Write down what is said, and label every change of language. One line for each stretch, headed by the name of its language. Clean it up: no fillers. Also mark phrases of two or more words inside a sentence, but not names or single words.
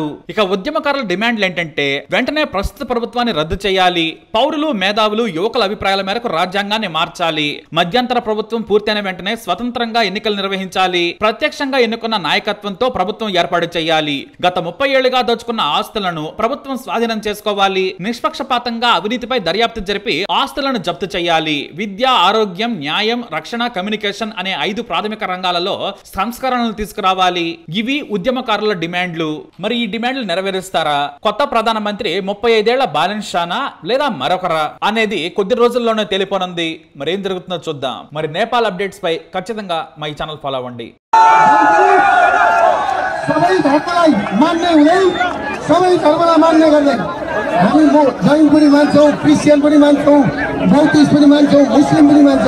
Telugu: ఇక ఉద్యమకారుల డిమాండ్లు ఏంటంటే వెంటనే ప్రస్తుత ప్రభుత్వాన్ని రద్దు చేయాలి, పౌరులు, మేధావులు, యువకుల అభిప్రాయాల మేరకు రాజ్యాంగాన్ని మార్చాలి, మధ్యంతర ప్రభుత్వం పూర్తయిన వెంటనే స్వతంత్రంగా ఎన్నికలు నిర్వహించాలి, ప్రత్యక్షంగా ఎన్నుకున్న నాయకత్వంతో ప్రభుత్వం ఏర్పాటు చేయాలి, గత 30 ఏళ్లుగా దోచుకున్న ఆస్తులను ప్రభుత్వం స్వాధీనం చేసుకోవాలి, నిష్పక్షపాతంగా అవినీతిపై దర్యాప్తు జరిపి ఆస్తులను జప్తు చేయాలి, విద్య, ఆరోగ్యం, న్యాయం, రక్షణ, కమ్యూనికేషన్ అనే 5 ప్రాథమిక రంగాలలో సంస్కరణలు తీసుకురావాలి. ఇవి ఉద్యమకారుల డిమాండ్లు. మరి ఈ డిమాండ్లు నెరవేరుస్తారా? కొత్త ప్రధానమంత్రి 35 ఏళ్ల బాలెన్స్ షానా లేదా మరొకరా అనేది కొద్ది రోజుల్లోనే తెలిపోనుంది. మరి ఏం జరుగుతుందో చూద్దాం. మరి నేపాల్ అప్డేట్స్ పై ఖచ్చితంగా మా ఈ ఛానల్ ఫాలో అవ్వండి.
Nepali: सबै धर्मलाई मान्ने हुँदै सबै धर्मलाई मान्ने गर्दै हामी जैन पनि मान्छौँ, क्रिस्चियन पनि मान्छौँ, बौद्धिस्ट पनि मान्छौँ, मुस्लिम पनि मान्छौँ।